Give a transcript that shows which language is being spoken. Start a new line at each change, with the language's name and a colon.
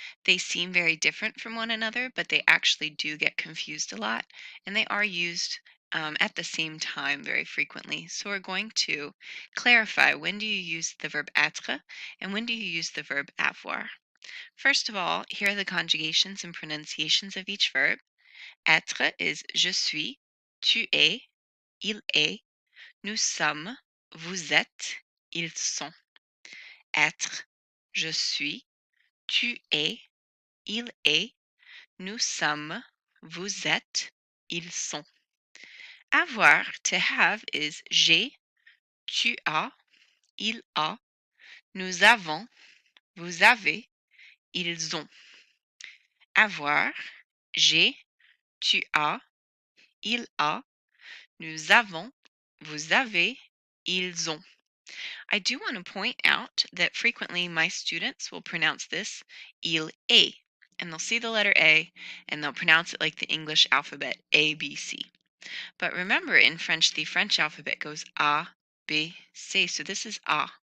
English: They seem very different from one another, but they actually do get confused a lot, and they are used at the same time very frequently. So we're going to clarify, when do you use the verb être and when do you use the verb avoir? First of all, here are the conjugations and pronunciations of each verb.
French: Être
English: is
French: je suis, tu es, il est, nous sommes, vous êtes, ils sont. Être, je suis, tu es, il est, nous sommes, vous êtes, ils sont. Avoir,
English: to have, is
French: j'ai, tu as, il a, nous avons, vous avez, ils ont. Avoir, j'ai, tu as, il a, nous avons, vous avez, ils ont.
English: I do want to point out that frequently my students will pronounce this
French: il est,
English: and they'll see the letter A and they'll pronounce it like the English alphabet, A, B, C. But remember, in French, the French alphabet goes A, B, C, so this is A.